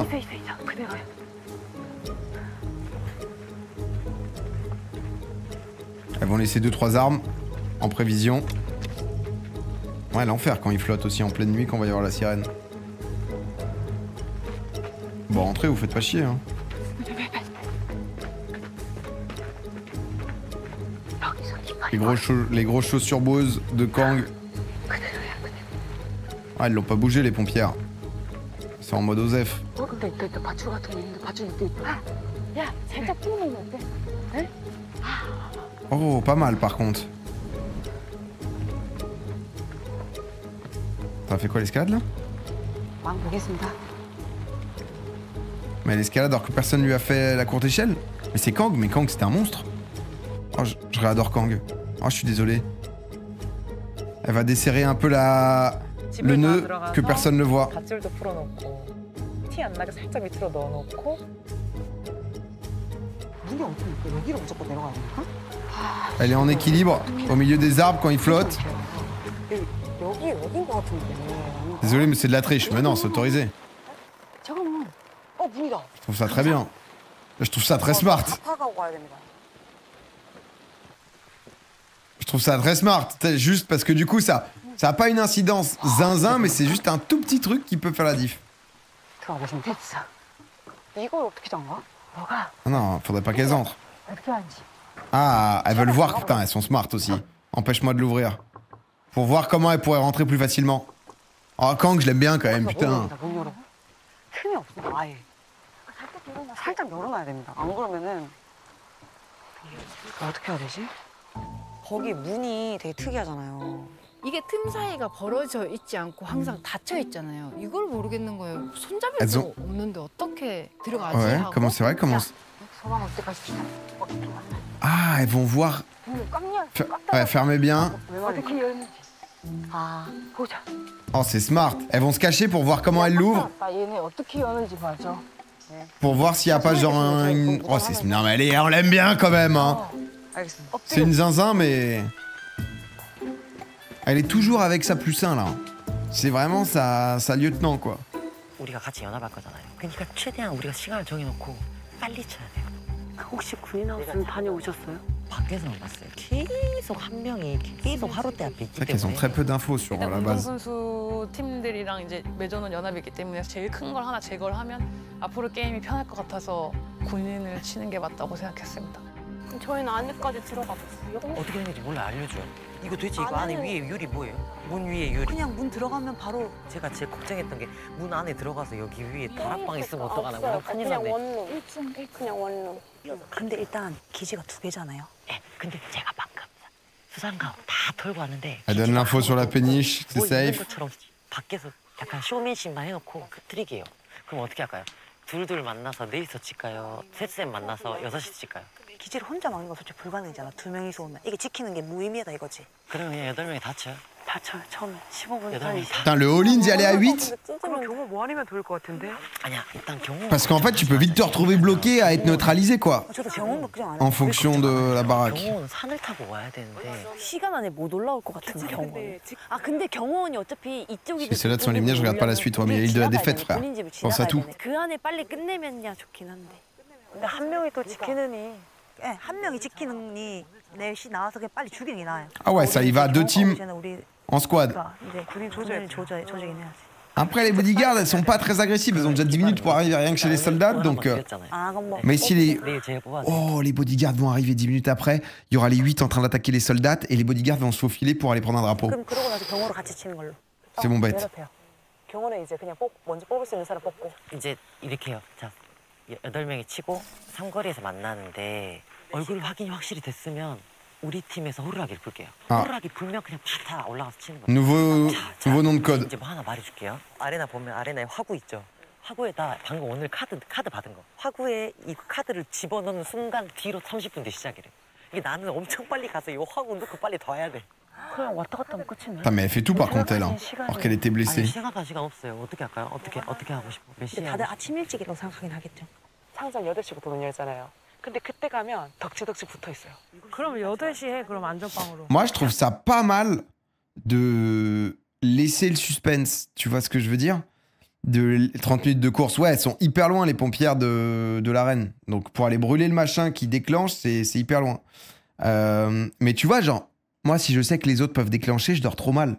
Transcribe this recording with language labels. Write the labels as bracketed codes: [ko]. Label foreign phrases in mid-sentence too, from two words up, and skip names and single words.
[ko] 있어. 그대로야. [fr] Elles vont laisser 2-3 armes en prévision. Ouais, l'enfer quand ils flottent aussi en pleine nuit quand on va y avoir la sirène. Bon, rentrez, vous faites pas chier, hein. Les grosses chaussures Bose de Kang. Ah, elles l'ont pas bougé, les pompières. Ils sont en mode OSEF. [ko] 근데 있다. 밧줄 같은 거 있는데 밧줄 밑에 있다. 야, 살짝 풀어놓으면 어때? 네? [fr] Oh, pas mal par contre. T'as fait quoi, l'escalade là? [ko] 왕 보겠습니다. [fr] Mais l'escalade alors que personne lui a fait la courte échelle? Mais c'est Kang, mais Kang c'était un monstre. Oh, je réadore Kang. Oh, je suis désolé. Elle va desserrer un peu le nœud que personne ne voit. [ko] 밧줄도 풀어놓고 티 안 나게 살짝 밑으로 넣어놓고. 문이 없으니까 여기로 무조건 내려가야 되나? [fr] Elle est en équilibre au milieu des arbres quand il flotte. [ko] 여긴 것 같은데. [fr] Désolé, mais c'est de la triche. Mais non, c'est autorisé. [ko] 잠깐만. 문이다. [fr] Je trouve ça très bien. Je trouve ça très smart. [ko] 파가고 가야 됩니다. [fr] Je trouve ça très smart. Juste parce que du coup, ça a pas une incidence zinzin, mais c'est juste un tout petit truc qui peut faire la diff. [ko] 들어가 보시면 됐어. 이걸 어떻게 잠가? 뭐가? [fr] Ah non, faudrait pas qu'elles entrent. [ko] 어떻게 하는지. [fr] Ah, elles veulent voir. Putain, elles sont smart aussi. Empêche-moi de l'ouvrir. Pour voir comment elles pourraient rentrer plus facilement. Oh, Kang, je l'aime bien quand même, putain. [ko] 문 열어. 틈이 없어, 아예. 살짝 열어놔야 됩니다. 안 그러면은 어떻게 해야 되지? 거기 문이 되게 특이하잖아요. 이게 틈 사이가 벌어져 있지 않고 항상 닫혀 있잖아요. 이걸 모르겠는 거예요. 손잡이도 [fr] elles ont- [ko] 없는데 어떻게 들어가지 [fr] Ouais, [ko] 하고. [fr] comment c'est vrai, comment. [ko] 소방 올 때까지 [fr] Ah, elles vont voir. Ouais, fermez bien. [ko] 어떻게 열는지. 아, 보자. [fr] Oh, c'est smart. Elles vont se cacher pour voir comment elles l'ouvrent. [ko] 얘네 어떻게 여는지 봐줘. [fr] Pour voir s'il y a pas genre une... Oh, c'est... Non mais allez, on l'aime bien quand même, hein. [ko] 알겠습니다. [fr] C'est une zinzin, mais... Elle est toujours avec sa plus 1, là. C'est vraiment sa lieutenant, quoi. [ko] 우리가 같이 연합할 거잖아요. 그러니까 최대한 우리가 시간을 정해놓고 빨리 쳐야 돼요. 혹시 군인하우스는 다녀오셨어요? 밖에서만 봤어요. 계속 한 명이 계속 하루대 앞에 있기 [fr] C'est vrai qu'elles ont [ko] 때문에. [fr] très peu d'infos sur [ko] 일단 [fr] la base. [ko] 운동선수 팀들이랑 이제 맺어놓은 연합이 있기 때문에 제일 큰 걸 하나 제거를 하면 앞으로 게임이 편할 것 같아서 군인을 치는 게 맞다고 생각했습니다. 저희는 안에까지 들어가 봤어요. 어떻게 되는지 몰라 알려줘요. 이거 도대체 이거 안에 위에 유리 뭐예요? 문 위에 유리. 그냥 문 들어가면 바로 제가 제일 걱정했던 게 문 안에 들어가서 여기 위에 다락방 있으면 어떡하나. 없어요. 우리 큰일 그냥 났네. 원룸. 그냥 원룸. 근데 일단 기지가 2개잖아요. 네, 근데 제가 방금 수상감 다 털고 왔는데 [fr] Elle donne l'info sur la péniche, c'est [ko] 뭐 있는 [fr] safe. [ko] 것처럼 밖에서 약간 쇼맨십만 해놓고 그 트릭이에요. 그럼 어떻게 할까요? 둘둘 만나서 넷이서 칠까요? 셋셋 만나서 6시 칠까요? 기지를 혼자 막는 건 솔직히 불가능이잖아. 2명이서 오면. 이게 지키는 게 무의미하다 이거지. 그러면 그냥 8명이 다 쳐요. 다쳐요. 처음에 15분 8명이 다. [fr] Putain, le all-in d'y aller à 8. [ko] 그럼 경호 뭐 아니면 좋을 것 같은데? 아니야, 일단 경호. [fr] Parce qu'en fait, tu peux vite te retrouver bloqué à être neutralisé, quoi. [ko] 저도 경험 걱정 안 해요. [fr] En fonction de la baraque. [ko] 경호는 산을 타고 와야 되는데. 시간 안에 못 올라올 것 같은 경호원. 아 근데 경호원이 어차피 이쪽이. [fr] C'est ceux-là de son liminaire, je regarde pas la suite. Ouais, mais il y a l'île de la défaite, frère. Pense à tout. [ko] 그 안에 빨리 끝내면야 좋긴 한데. 근데 한 명이 또 지키느니. 한 명이 지키느니 넷이 나와서 그냥 빨리 죽이는 게 나아요. [fr] Ah ouais, ça y va, 2 teams. [ko] 우리 [fr] En squad. [ko] 이제 군인 조직이긴 해야지. [fr] Après, les bodyguards, elles sont pas très agressives. Elles ont déjà 10 minutes pour arriver rien que chez les soldats. Donc, mais si les... Oh, les bodyguards vont arriver 10 minutes après, il y aura les 8 en train d'attaquer les soldats et les bodyguards vont se faufiler pour aller prendre un drapeau. [ko] 그럼 그러고 나서 경호로 같이 치는 걸로. [fr] C'est mon bête. [ko] 경호는 이제 그냥 먼저 뽑을 수 있는 사람 뽑고. 이제 이렇게 해요. 자, 8명이 치고 삼거리에서 만나는데 얼굴 확인이 확실히 됐으면 우리 팀에서 호루라기를 불게요. 호루라기 불면 그냥 다 올라가서 치는 거예요. [fr] Nouveau nom de code. [ko] 이제 뭐 하나 말해줄게요. 아레나 보면 아레나에 화구 있죠. 화구에다 방금 오늘 카드 받은 거. 화구에 이 카드를 집어넣는 순간 뒤로 30분 뒤 시작이래. 이게 나는 엄청 빨리 가서 이 화구 넣고 빨리 더 해야 돼. 그냥 왔다 갔다 하면 끝이네. [fr] Putain, mais elle fait tout par contre elle, hein. Alors qu'elle était blessée. [ko] 생각할 시간 없어요. 어떻게 할까요? 어떻게 하고 싶어? 몇 시에? 다들 아침 일찍이라고 생각하긴 하겠죠. 상점 8시부터 문 열잖아요. 근데 그때 가면 덕지덕지 붙어 있어요. 그럼 8시 해. 그럼 안전빵으로. [fr] Moi, je trouve ça pas mal de laisser le suspense. Tu vois ce que je veux dire? De 30 minutes de course. Ouais, elles sont hyper loin, les pompières de l'arène. Donc, pour aller brûler le machin qui déclenche, c'est hyper loin. Mais tu vois, genre, moi, si je sais que les autres peuvent déclencher, je dors trop mal.